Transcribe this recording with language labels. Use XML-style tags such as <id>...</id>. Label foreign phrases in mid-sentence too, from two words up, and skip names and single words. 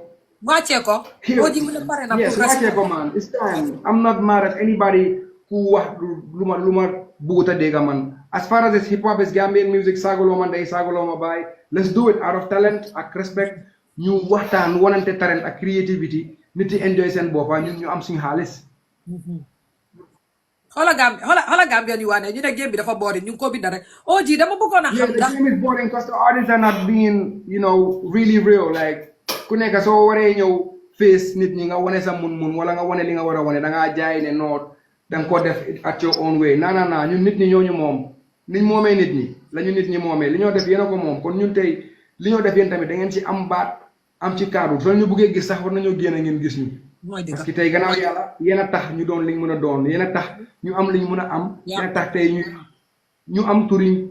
<wo>wàccee ko oji mu ne pare na yes wàccee ko man</wo> <en>it's time I'm not mad at anybody who</en> <wo>wax lu ma buuta dégga man</wo> <en>as far as hip hop is Gambian music</en> <wo>saaguloo ma ndey saaguloo ma baay</wo> <en>let's do it out of talent</en> <wo>ak respect ñu waxtaan wonante talent ak creativity nit yi enjoy seen boppa ñun ñu am suñu xaalis xoolal Gambian yu waane ñu ne game bi dafa boring ñu ngi ko binda rek oji dama bëggoon a xam</wo> <en>the game is boring because the artists are not being you know really real like</en> <wo>ku nekk soo waree ñëw face nit ñi nga wane sa mun wala nga wane li nga war a wane da ngaa jaay ne noot da nga ko def</wo> <en>at your own way</en> <wo>non ñun nit ñi ñooñu moom niñ moomee nit ñi la ñu nit ñi moomee li ñoo def yéen a ko moom kon ñun tey li ñoo def yéen tamit da ngeen ci am baat am ci kaddu soo ñu buggee gis sax war nañoo génn ngeen gis ñu parce que tey gannaaw yàlla yéen a tax ñu doon liñ mën a doon yéen a tax ñu am liñ mën a am yéen a tax tey ñu am turiñ</wo>